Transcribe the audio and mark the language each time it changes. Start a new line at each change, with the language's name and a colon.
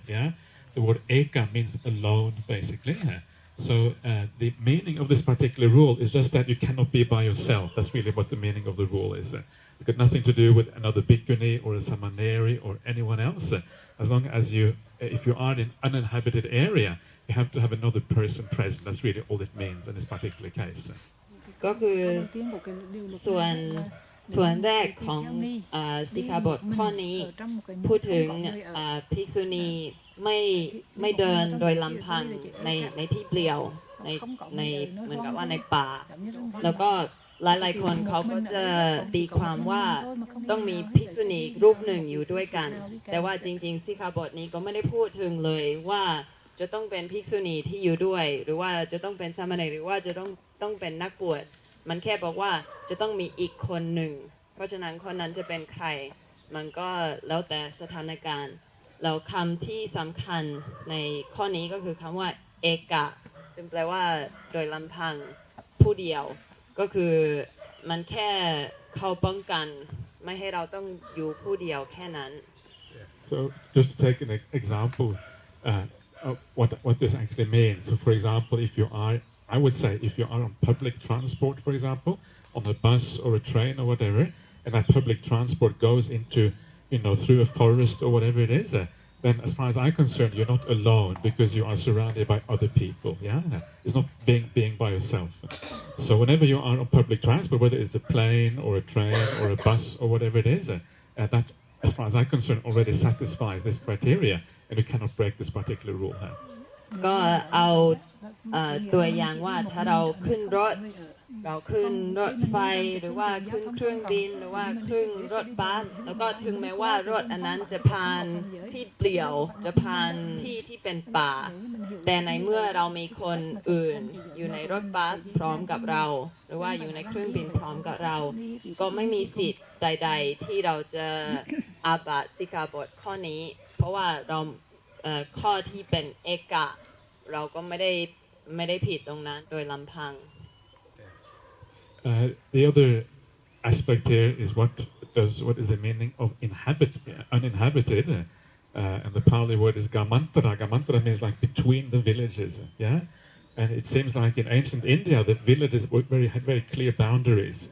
English: Yeah, the word eka means alone, basically. So the meaning of this particular rule is just that you cannot be by yourself. That's really what the meaning of the rule is. It's got nothing to do with another bhikkhuni or a samaneri or anyone else. As long as if you are in an uninhabited area, you have to have another person present. That's really all it means in this particular case.
Thai: ก็คือส่วนแรกของสิกขาบทข้อนี้พูดถึงภิกษุณีไม่เดินโดยลำพังในที่เปลี่ยวในเหมือนกับว่าในป่า แล้วก็หลายๆคนเขาก็จะตีความว่าต้องมีภิกษุณีรูปหนึ่งอยู่ด้วยกันแต่ว่าจริงๆสิกขาบทนี้ก็ไม่ได้พูดถึงเลยว่าจะต้องเป็นภิกษุณีที่อยู่ด้วยหรือว่าจะต้องเป็นสามเณรหรือว่าจะต้องเป็นนักบวชมันแค่บอกว่าจะต้องมีอีกคนหนึ่งเพราะฉะนั้นคนนั้นจะเป็นใคร มันก็แล้วแต่สถานการณ์แล้วคำที่สำคัญในข้อนี้ก็คือคำว่าเอกะซึ่งแปลว่าโดยลำพังผู้เดียวก็คือมันแค่เขาป้องกันไม่ให้เราต้องอยู่ผู้เดียวแค่นั้น
English: So just to take an example of what this actually means. So for example, I would say if you are on public transport, for example, on a bus or a train or whatever, and that public transport goes into, through a forest or whatever it is, then as far as I'm concerned, you're not alone because you are surrounded by other people. Yeah, it's not being by yourself. So whenever you are on public transport, whether it's a plane or a train or a bus or whatever it is, that, as far as I'm concerned, already satisfies this criteria, and you cannot break this particular rule.
Thai: ก็เอาตัวอย่างว่าถ้าเราขึ้นรถไฟหรือว่าขึ้นเครื่องบินหรือว่าขึ้นรถบัสแล้วก็ถึงแม้ว่ารถอันนั้นจะผ่านที่เปลี่ยวจะผ่านที่เป็นป่า แต่ในเมื่อเรามีคนอื่นอยู่ในรถบัสพร้อมกับเราหรือว่าอยู่ในเครื่องบินพร้อมกับเราก็ไม่มีสิทธิ์ใดๆที่เราจะอาบัติสิกขาบทข้อนี้เพราะว่าเราข้อที่เป็นเอกะเราก็ไม่ได้ผิดตรงนั้นโดยลำพัง
English: The other aspect here is what is the meaning of uninhabited, and the Pali word is gamantara. Gamantara means like between the villages, yeah. And it seems like in ancient India, the villages had very clear boundaries.